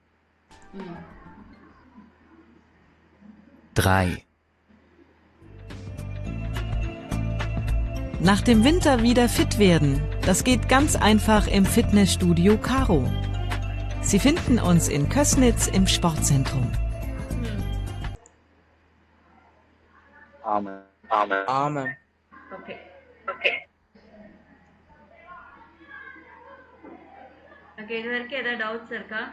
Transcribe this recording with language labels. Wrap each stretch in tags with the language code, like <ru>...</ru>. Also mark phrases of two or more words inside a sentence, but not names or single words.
<de>3. Nach dem Winter wieder fit werden. Das geht ganz einfach im Fitnessstudio Caro. Sie finden uns in Kößnitz im Sportzentrum.</de> <en>Amen. Amen. Amen. Okay.</en> <ta>ஓகே, இது வரைக்கும் ஏதாவது டவுட்ஸ் இருக்கா?</ta>